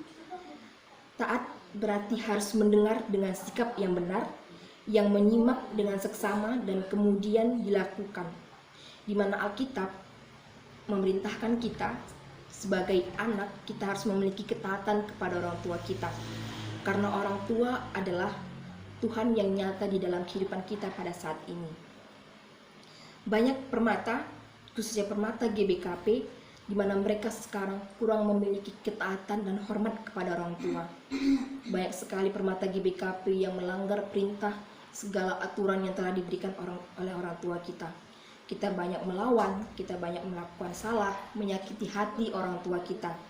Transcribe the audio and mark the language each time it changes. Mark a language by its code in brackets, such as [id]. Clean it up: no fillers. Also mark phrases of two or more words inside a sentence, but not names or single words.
[id] Taat berarti harus mendengar dengan sikap yang benar, yang menyimak dengan seksama dan kemudian dilakukan, di mana Alkitab memerintahkan kita sebagai anak, kita harus memiliki ketaatan kepada orang tua kita, karena orang tua adalah Tuhan yang nyata di dalam kehidupan kita pada saat ini. Banyak permata, khususnya permata GBKP, di mana mereka sekarang kurang memiliki ketaatan dan hormat kepada orang tua. Banyak sekali permata GBKP yang melanggar perintah segala aturan yang telah diberikan oleh orang tua kita. Kita banyak melawan, kita banyak melakukan salah, menyakiti hati orang tua kita.